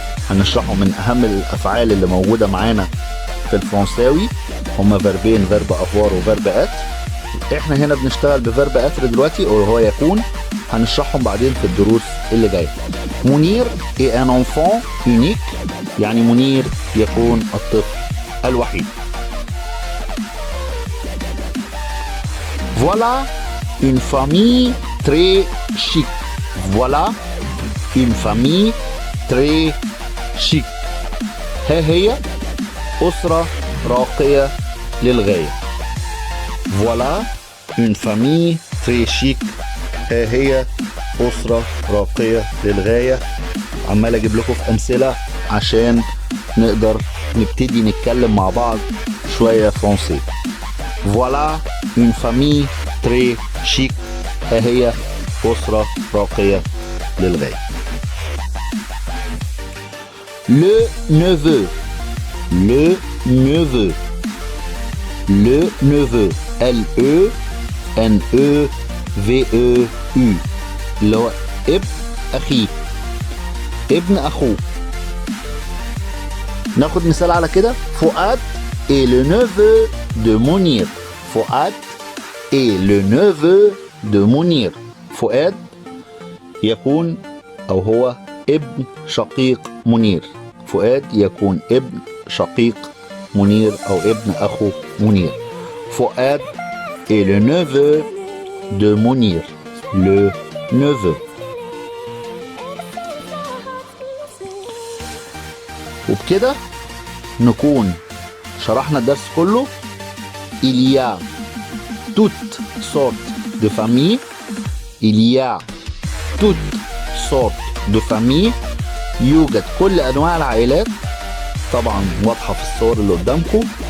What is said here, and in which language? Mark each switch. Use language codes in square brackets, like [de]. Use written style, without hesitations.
[ar] هنشرحه من اهم الافعال اللي موجوده معانا في الفرنساوي، هما فيربين، فيرب افوار وفيرب اتر. احنا هنا بنشتغل بفيرب اتر دلوقتي وهو يكون، هنشرحهم بعدين في الدروس اللي جايه. منير [fr] est un enfant unique [ar] يعني منير يكون الطفل الوحيد. [fr] Voilà une famille très chic. Voilà une famille très chic. [ar] ها هي أسرة راقية للغاية. [fr] Voilà une famille très chic. [ar] ها هي أسرة راقية للغاية. عمال أجيب لكم في أمثلة عشان نقدر نبتدي نتكلم مع بعض شوية فرنسي. [fr] Voilà une famille très chic. [ar] ها هي أسرة راقية للغاية. [fr] Le neveu. Le neveu. Le neveu. [ar] L-E-N-E-V-E-U اللي هو ابن أخيه، ابن أخوه. ناخد مثال على كده. [fr] فؤاد est le neveu de منير. فؤاد est le neveu de منير. [ar] فؤاد يكون أو هو ابن شقيق منير. فؤاد يكون ابن شقيق منير أو ابن أخو منير. [fr] فؤاد est le neveu de منير. le neveu. [ar] وبكده نكون شرحنا الدرس كله. [fr] Il y a toutes sortes de familles. Il y a toutes sortes de familles. [ar] يوجد كل أنواع العائلات. طبعا واضحة في الصور اللي قدامكم.